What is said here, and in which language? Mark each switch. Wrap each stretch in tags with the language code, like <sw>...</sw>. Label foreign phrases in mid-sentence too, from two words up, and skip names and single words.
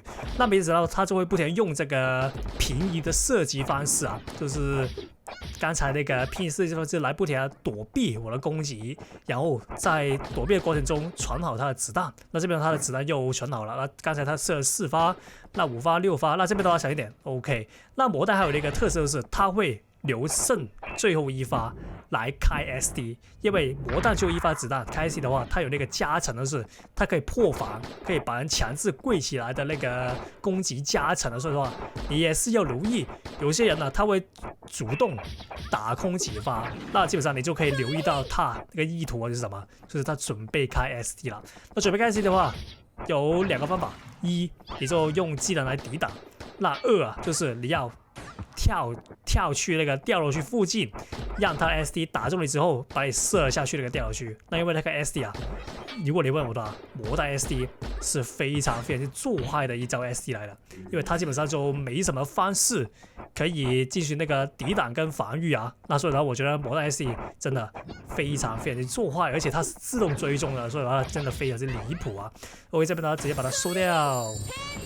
<zh>那沒子彈，它就會不停地用這個平移的射擊方式啊，就是剛才那個平移射擊方式來不停地躲避我的攻擊，然後在躲避的過程中存好他的子彈。那這邊他的子彈又存好了，那剛才他射了4發，那5 發、6 發，那這邊的話小一點 OK。那魔彈還有一個特色就是它會留剩最後1發來開 SD， 因為魔彈就1發子彈，開 SD 的話，它有那個加成的是，它可以破防，可以把人強制跪起來的那個攻擊加成的，所以的話，你也是要留意，有些人呢，他會主動打空幾發，那基本上你就可以留意到他那個意圖是什麼，就是他準備開 SD 了。那準備開 SD 的話，有2個方法，一你就用技能來抵擋，那2啊就是你要跳去那個掉落區附近，讓他 SD 打中你之後，把你射下去那個掉落區。那因為那個 SD 啊，如果你問我的話，魔彈 SD 是非常做壞的一招 SD 來的，因為它基本上就沒什麼方式可以進行那個抵擋跟防禦啊。那所以呢，我覺得魔彈 SD 真的非常做壞，而且它是自動追蹤的，所以它真的非常之離譜啊。OK， 這邊呢直接把它收掉。</zh>